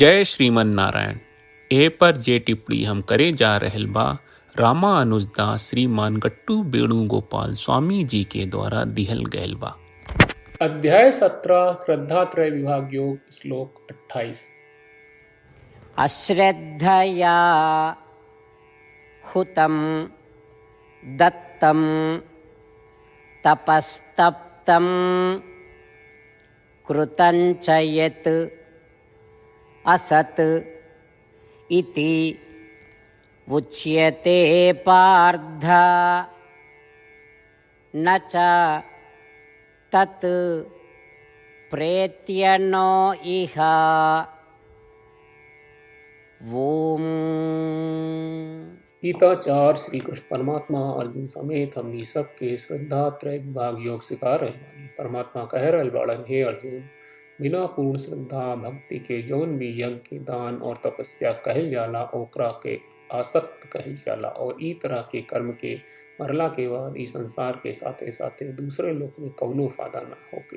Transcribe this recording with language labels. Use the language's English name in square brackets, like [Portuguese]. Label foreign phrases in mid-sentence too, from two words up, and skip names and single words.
[Bhojpuri] जय श्रीमन नारायण। ए पर जे टिप्पणी हम करे जा रहल बा रामानुजदास श्रीमान गट्टू वेणुगोपाल स्वामी जी के द्वारा दिहल गयल बा। अध्याय 17 श्रद्धात्रय विभाग योग श्लोक 28। [Sanskrit] अश्रद्धया हुतं दत्तं तपस्तप्तं कृतं च यत् असत् इति उच्यते पार्थ न च तत् प्रेत्यनो इह। ओम। [Bhojpuri] गीता 4 श्री कृष्ण परमात्मा अर्जुन समेत हमनी सबके श्रद्धा त्रय विभाग योग सिखा रहे बानी। परमात्मा कह रहल बाड़न, हे अर्जुन, बिना पूर्ण श्रद्धा भक्ति के जौन भी यज्ञ दान और तपस्या कहल जाला ओकरा के आसक्त कहल जाला, और ई तरह के कर्म के मरला के बाद ई संसार के साथे साथे दूसरे लोक में कौनो फायदा ना होके।